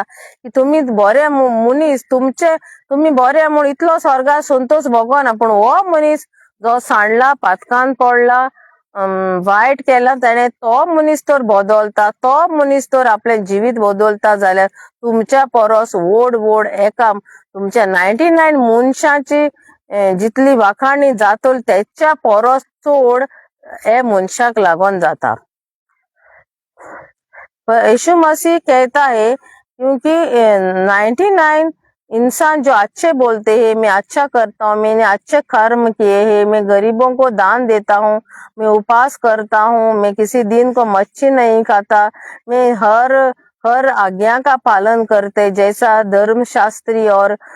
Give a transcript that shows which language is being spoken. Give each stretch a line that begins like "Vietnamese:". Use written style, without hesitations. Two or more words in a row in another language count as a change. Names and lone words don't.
Konkani: की तुमी बरे मनीस, तुमी बरे म्हूण इतलो स्वर्गार संतोष भोगना, पूण हो मनीस जो सांडला, पातकान पडला, वायट केला तेणे, तो मनीस तर बदलता, तो मनीस तर आपलें जिवीत बदलता जाल्यार तुमच्या परस व्हड एका तुमच्या 99 मनशांची जितली वाखाणी जातली तेच्या परस चड हे मनशाक लागून जाता.
Hindi: यीशु मसीह कहता है क्योंकि 99 इंसान जो अच्छे बोलते हैं, मैं अच्छा करता हूँ, मैंने अच्छे कर्म किए हैं, मैं गरीबों को दान देता हूँ, मैं उपवास करता हूँ, मैं किसी दिन को मच्छी नहीं खाता, मैं हर आज्ञा का पालन करते, जैसा धर्मशास्त्री और